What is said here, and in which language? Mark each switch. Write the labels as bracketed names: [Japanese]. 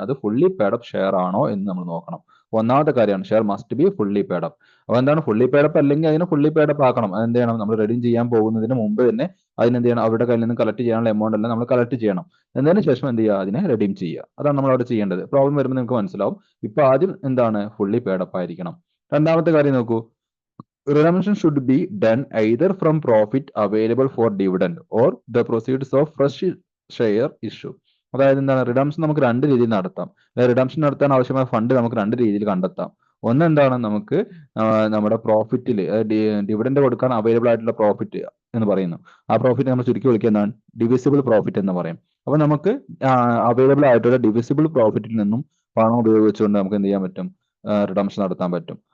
[Malayalam] അത് fully paid up share ആണോ എന്ന് നമ്മൾ നോക്കണം. ഒന്നാമത്തെ കാര്യമാണ് [English] Share must be fully paid up. [Malayalam] അപ്പോൾ എന്താണ് ഫുള്ളി പെയ്ഡ് അപ്പ്? അല്ലെങ്കിൽ അതിനെ ഫുള്ളി പെയ്ഡ് അപ്പ് ആക്കണം. അതെന്ത് ചെയ്യണം? നമ്മൾ റെഡീം ചെയ്യാൻ പോകുന്നതിന് മുമ്പ് തന്നെ അതിനെന്ത് ചെയ്യണം? അവരുടെ കയ്യിൽ നിന്ന് കളക്ട് ചെയ്യാനുള്ള എമൗണ്ട് എല്ലാം നമ്മൾ കളക്ട് ചെയ്യണം. എന്നതിന് ശേഷം എന്ത് ചെയ്യുക? അതിനെ റെഡീം ചെയ്യുക. അതാണ് നമ്മൾ അവിടെ ചെയ്യേണ്ടത്. പ്രോബ്ലം വരുമ്പോൾ നിങ്ങൾക്ക് മനസ്സിലാവും. ഇപ്പൊ ആദ്യം എന്താണ്? ഫുള്ളി പെയ്ഡ് അപ്പ് ആയിരിക്കണം. രണ്ടാമത്തെ കാര്യം നോക്കൂ, [English] redemption should be done either from profit available for dividend or the proceeds of fresh share issue. [Malayalam] അതായത് എന്താണ് റിഡംഷൻ നമുക്ക് രണ്ട് രീതിയിൽ നടത്താം. റിഡംഷൻ നടത്താൻ ആവശ്യമായ ഫണ്ട് നമുക്ക് രണ്ട് രീതിയിൽ കണ്ടെത്താം. ഒന്ന് എന്താണ് നമുക്ക് നമ്മുടെ പ്രോഫിറ്റിൽ ഡിവിഡൻഡ് കൊടുക്കാൻ അവൈലബിൾ ആയിട്ടുള്ള പ്രോഫിറ്റ് എന്ന് പറയുന്നു. ആ പ്രോഫിറ്റ് നമ്മൾ ചുരുക്കി വിളിക്കുക എന്താണ് ഡിവിസിബിൾ പ്രോഫിറ്റ് എന്ന് പറയും. അപ്പൊ നമുക്ക് അവൈലബിൾ ആയിട്ടുള്ള ഡിവിസിബിൾ പ്രോഫിറ്റിൽ നിന്നും പണം ഉപയോഗിച്ചുകൊണ്ട് നമുക്ക് എന്ത് ചെയ്യാൻ പറ്റും റിഡംഷൻ നടത്താൻ പറ്റും.